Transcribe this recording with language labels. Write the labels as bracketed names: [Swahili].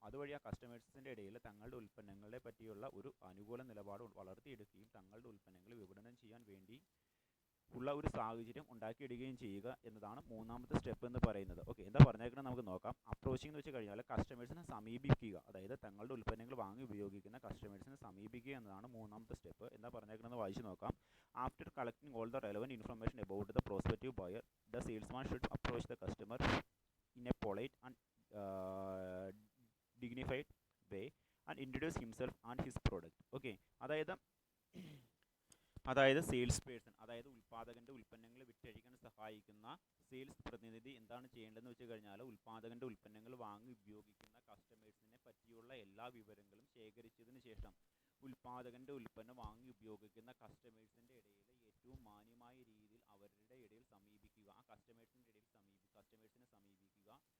[Malayalam] അതുവഴി ആ കസ്റ്റമേഴ്സിൻ്റെ ഇടയിൽ തങ്ങളുടെ ഉൽപ്പന്നങ്ങളെ പറ്റിയുള്ള ഒരു അനുകൂല നിലപാട് വളർത്തിയെടുക്കുകയും തങ്ങളുടെ ഉൽപ്പന്നങ്ങൾ വിപണനം ചെയ്യാൻ വേണ്ടി ഉള്ള ഒരു സാഹചര്യം ഉണ്ടാക്കിയിടുകയും ചെയ്യുക എന്നതാണ് മൂന്നാമത്തെ സ്റ്റെപ്പ് എന്ന് പറയുന്നത്. ഓക്കെ, എന്താ പറഞ്ഞേക്കുന്നത് നമുക്ക് നോക്കാം. അപ്രോച്ചിങ് എന്ന് വെച്ച് കഴിഞ്ഞാൽ കസ്റ്റമേഴ്സിനെ സമീപിക്കുക, അതായത് തങ്ങളുടെ ഉൽപ്പന്നങ്ങൾ വാങ്ങി ഉപയോഗിക്കുന്ന കസ്റ്റമേഴ്സിനെ സമീപിക്കുക എന്നതാണ് മൂന്നാമത്തെ സ്റ്റെപ്പ്. എന്താ പറഞ്ഞേക്കുന്നത് വായിച്ച് നോക്കാം. [English] After collecting all the relevant information about the prospective buyer, the salesman should approach the customer in a polite and uh, dignified way and introduce himself and his product. [Malayalam] Okay, അതായത് sales person, അതായത് ഉൽപ്പാദകൻ്റെ ഉൽപ്പന്നങ്ങൾ വിറ്റഴിക്കാൻ സഹായിക്കുന്ന sales പ്രതിനിധി എന്താണ് ചെയ്യേണ്ടതെന്ന് വെച്ച് കഴിഞ്ഞാൽ ഉൽപ്പാദകൻ്റെ ഉൽപ്പന്നങ്ങൾ വാങ്ങി ഉപയോഗിക്കുന്ന കസ്റ്റമേഴ്സിനെ പറ്റിയുള്ള എല്ലാ വിവരങ്ങളും ശേഖരിച്ചതിന് ശേഷം ഉൽപ്പാദകൻ്റെ ഉൽപ്പന്നം വാങ്ങി ഉപയോഗിക്കുന്ന കസ്റ്റമേഴ്സിൻ്റെ ഇടയിൽ ഏറ്റവും മാന്യമായ രീതിയിൽ അവരുടെ ഇടയിൽ സമീപിക്കുക, ആ കസ്റ്റമേഴ്സിനെ സമീപിക്കുക.